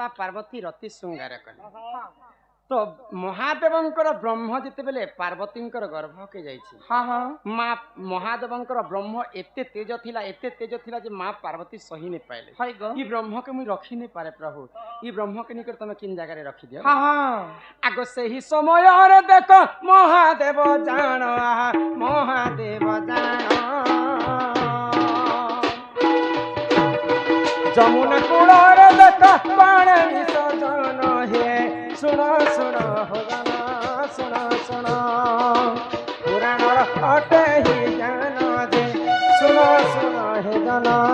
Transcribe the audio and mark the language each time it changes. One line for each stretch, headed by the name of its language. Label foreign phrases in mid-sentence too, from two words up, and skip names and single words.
Odia: ପାର୍ବତୀ ରତି ଶୃଙ୍ଗାର କଲେ ତୋ ମହାଦେବଙ୍କର ବ୍ରହ୍ମ ଜିତେ ବେଳେ ପାର୍ବତୀଙ୍କର ଗର୍ଭ କେ ଯାଇଛି ହଁ ହଁ ମାଁ ମହାଦେବଙ୍କର ବ୍ରହ୍ମ ଏତେ ତେଜ ଥିଲା ଯେ ମାଁ ପାର୍ବତୀ ସହି ନ ପାଇଲେ ହାୟ ଗୋ ଈ ବ୍ରହ୍ମ କେ ମୁଇ ରଖି ନ ପାରେ ପ୍ରଭୁ ଈ ବ୍ରହ୍ମ କେ ନିକଟ ତମେ କିନ ଜାଗା ରେ ରଖି ଦିଅ ହଁ ହଁ ଆଗୋ ସେହି ସମୟ ରେ ଦେଖ ମହାଦେବ ଜାଣ ମହାଦେବ ଜାଣ ଯମୁନା କୂଳର ଦେଖ ପ୍ରାଣ ବିସର୍ଜନ ହେ ଶୁଣ ଶୁଣ ହୋ ଗାନା ଶୁଣ ଶୁଣ ପୁରାଣର ଅଟେ ହି ଜ୍ଞାନ ଯେ ଶୁଣ ଶୁଣ ହେ ଗାନା